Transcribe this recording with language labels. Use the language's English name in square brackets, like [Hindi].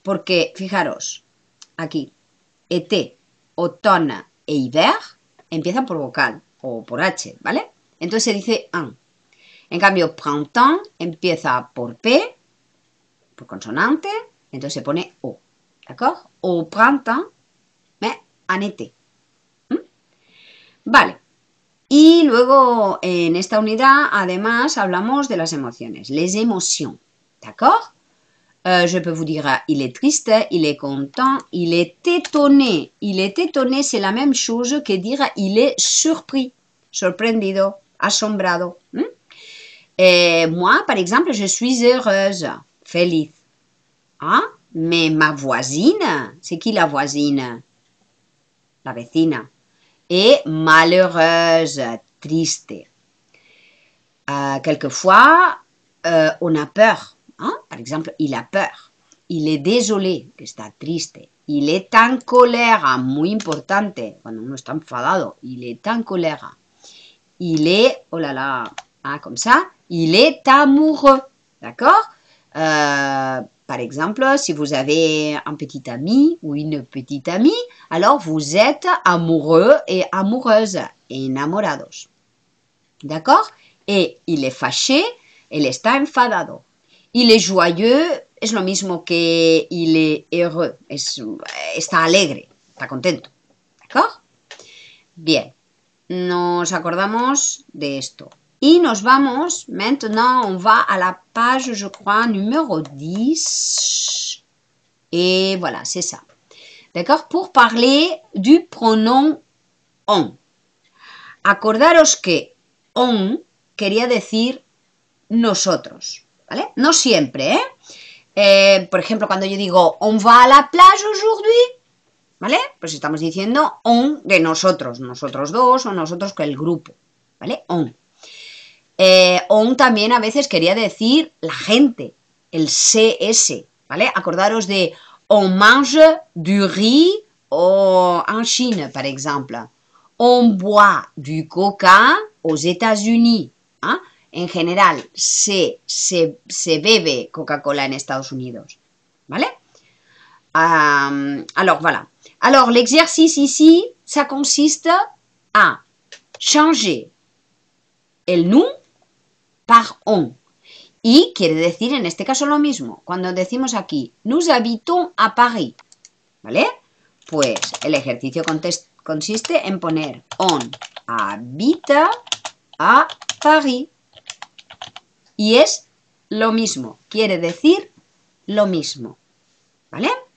[Spanish] Porque, fijaros, aquí, été, automne e hiver empiezan por vocal o por H, ¿vale? Entonces se dice en. En cambio, printemps empieza por P, por consonante, entonces se pone O, ¿d'accord? [French] Au printemps, mais en été. [Spanish] Vale. Y luego en esta unidad, además, hablamos de las emociones, [French] les émotions, [Spanish] ¿d'accord? [French] Je peux vous dire, il est triste, il est content, il est étonné. Il est étonné, c'est la même chose que dire il est surpris, [Spanish] sorprendido, asombrado. [French] Moi, par exemple, je suis heureuse, feliz. Ah, mais ma voisine, c'est qui la voisine? [Spanish] La vecina. [French] Et malheureuse, triste. Quelquefois, on a peur. Hein? Par exemple, il a peur. Il est désolé, [Spanish] que está triste. [French] Il est en colère, [Spanish] muy importante, cuando uno está enfadado. [French] Il est en colère. Il est, oh là là, comme ça, il est amoureux. D'accord? Par exemple, si vous avez un petit ami ou une petite amie, alors vous êtes amoureux et amoureuse, enamorados. D'accord? Et il est fâché, [Spanish] él está enfadado. [French] Il est joyeux, [Spanish] es lo mismo que [French] il est heureux, [Spanish] está alegre, está contento. [French] ¿D'accord? [Spanish] Bien, nos acordamos de esto. Y nos vamos, [French] maintenant on va à la page, je crois, numéro 10. Et voilà, c'est ça. D'accord? Pour parler du pronom on. [Spanish] Acordaros que on quería decir nosotros. ¿Vale? No siempre, ¿eh? Por ejemplo, cuando yo digo, [French] on va a la plage aujourd'hui, [Spanish] ¿vale? Pues estamos diciendo on de nosotros, nosotros dos o nosotros con el grupo, ¿vale? On. On también a veces quería decir la gente, el CS, ¿vale? Acordaros de [French] on mange du riz en Chine, [Spanish] por ejemplo. [French] On boit du coca aux États-Unis. ¿Ah? [Spanish] En general, se bebe Coca-Cola en Estados Unidos, ¿vale? [French] Alors, voilà. Alors, l'exercice ici, ça consiste à changer el nous par on. [Spanish] Y quiere decir en este caso lo mismo. Cuando decimos aquí, [French] nous habitons à Paris, [Spanish] ¿vale? Pues el ejercicio consiste en poner [French] on habite à Paris. [Spanish] Y es lo mismo, quiere decir lo mismo, ¿vale?